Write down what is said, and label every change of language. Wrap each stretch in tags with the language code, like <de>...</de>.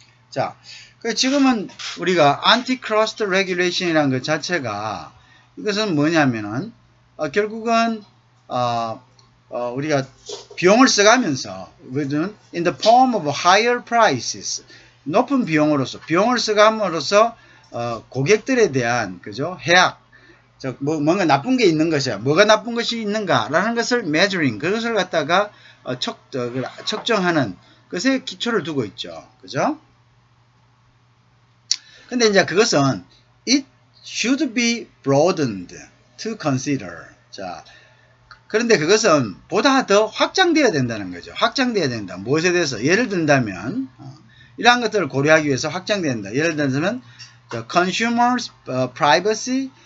<ko>자, 지금은 우리가</ko> <en>antitrust regulation</en> <ko>이라는 것 자체가 이것은 뭐냐면은 결국은 우리가 비용을 써가면서</ko> <en>in the form of higher prices,</en> <ko>높은 비용을 써감으로써 고객들에 대한, 그죠? 해악, 즉 뭔가 나쁜 게 있는 것이야. 뭐가 나쁜 것이 있는가라는 것을 measuring, 그것을 갖다가 측정하는 것에 기초를 두고 있죠. 그죠? 근데 이제 그것은</ko> <en>it should be broadened to consider.</en> <ko>자, 그런데 그것은 보다 더 확장되어야 된다는 거죠. 확장되어야 된다. 무엇에 대해서? 예를 든다면 이러한 것들을 고려하기 위해서 확장돼야 된다. 예를 들면</ko> <en>consumers privacy.</en>